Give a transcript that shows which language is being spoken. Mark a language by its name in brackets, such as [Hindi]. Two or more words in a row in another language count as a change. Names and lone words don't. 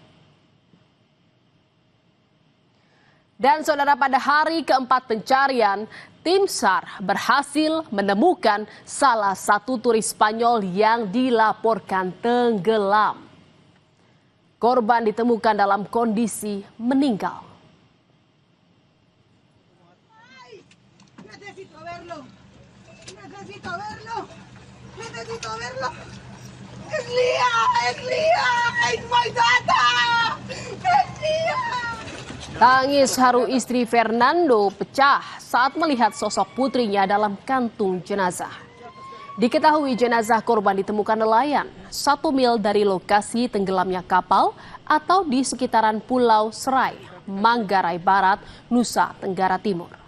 [Indonesian] Dan saudara, pada hari keempat pencarian, tim SAR berhasil menemukan salah satu turis Spanyol yang dilaporkan tenggelam. Korban ditemukan dalam kondisi meninggal. [Spanish] Necesito verlo. Necesito verlo. Necesito verlo. Es Lia, es my data. Es Lia. [Indonesian] Tangis haru istri Fernando pecah saat melihat sosok putrinya dalam kantung jenazah. Diketahui jenazah korban ditemukan nelayan 1 mil dari lokasi tenggelamnya kapal atau di sekitaran Pulau Serai, Manggarai Barat, Nusa Tenggara Timur.